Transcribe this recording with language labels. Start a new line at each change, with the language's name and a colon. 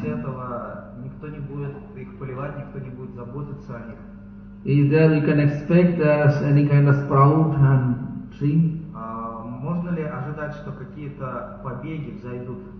Russian: После этого никто не будет их поливать, никто не будет заботиться о них.
English: Is there we can expect there's any kind of sprout and tree?
Russian: Можно ли ожидать, что какие-то побеги взойдут?